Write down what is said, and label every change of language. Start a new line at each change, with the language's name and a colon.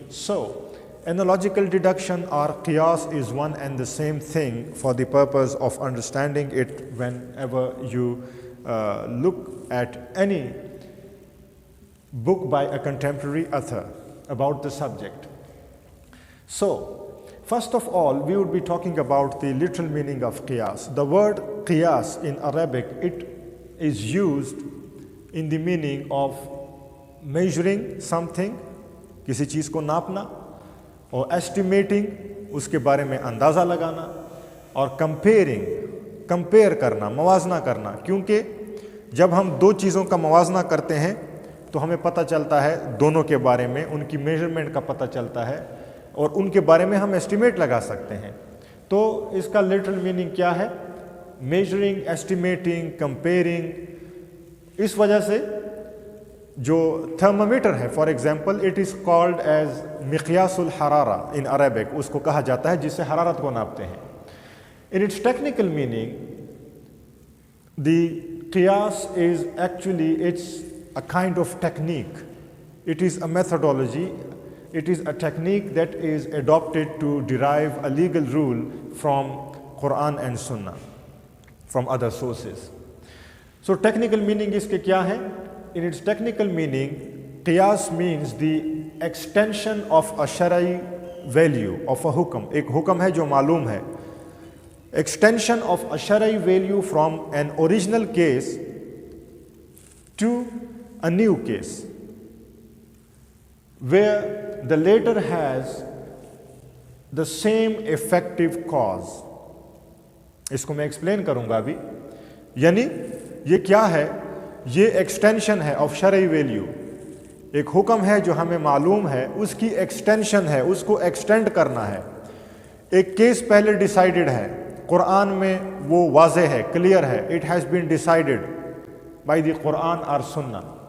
English: So, analogical deduction or qiyas is one and the same thing for the purpose of understanding it whenever you look at any book by a contemporary author about the subject. So, first of all, we would be talking about the literal meaning of qiyas. The word qiyas in Arabic, it is used in the meaning of measuring something,
Hindi: किसी चीज़ को नापना, और estimating, उसके बारे में अंदाज़ा लगाना, और comparing, compare करना, मवाजना करना, क्योंकि जब हम दो चीज़ों का मवाजना करते हैं तो हमें पता चलता है दोनों के बारे में, उनकी मेजरमेंट का पता चलता है और उनके बारे में हम एस्टिमेट लगा सकते हैं. तो इसका लिटरल मीनिंग क्या है? Measuring, estimating, comparing. इस वजह से जो थर्मामीटर है,
English: for example, it is called as मिक़यासुल हरारा in Arabic,
Hindi: उसको कहा जाता है जिससे हरारत को नापते हैं.
English: In its technical meaning, the qiyas is actually, it's a kind of technique. It is a methodology. It is a technique that is adopted to derive a legal rule from Quran and Sunnah, from other sources. So technical meaning
Hindi: इसके क्या है?
English: In its technical meaning, qiyas means the extension of a shari value, of a hukam.
Hindi: एक हुक्म है जो मालूम है.
English: Extension of a shari value from an original case to a new case, where the latter has the same effective cause.
Hindi: इसको मैं explain करूंगा अभी. यानी ये क्या है? ये एक्सटेंशन है ऑफ शरई वैल्यू. एक हुक्म है जो हमें मालूम है, उसकी एक्सटेंशन है, उसको एक्सटेंड करना है. एक केस पहले डिसाइडेड है, कुरान में वो वाज़े है, क्लियर है,
English: it has been decided by the Quran
Hindi: और सुन्ना.